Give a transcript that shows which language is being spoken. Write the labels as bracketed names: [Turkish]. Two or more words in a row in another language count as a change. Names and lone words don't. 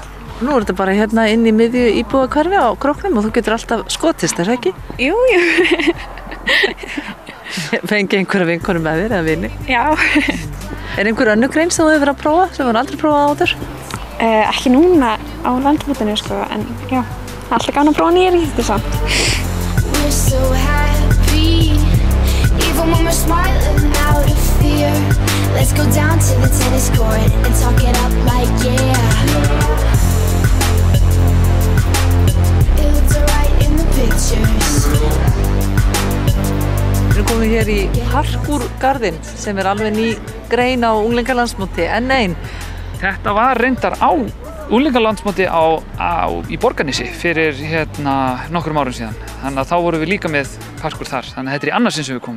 [Icelandic] Nú er þetta bara hérna inn í miðju íbúðahverfi á Króknum og þú getur alltaf skotist, er það ekki? Jú. Fengi einhverja vinkonur með þér eða vini? Já. Er einhver önnur grein sem þú hefur verið að prófa, sem þú hefur aldrei prófað áður? Ekki núna á landsmótinu sko, en já, alltaf gaman að prófa nýjar íþróttir samt. [English] We're so happy, even when we're smiling out of fear. Let's go down to the tennis court and talk it up like yeah. It looks alright in the pictures. [Icelandic] Við erum komin hér í Parkour-garðinn sem er alveg ný grein á unglingalandsmóti, enn ein. Þetta var reyndar á unglingalandsmóti í Borgarnesi fyrir nokkrum árum síðan. Þannig að þá vorum við líka með parkour þar, þannig að þetta er í annað sinn sem við komum.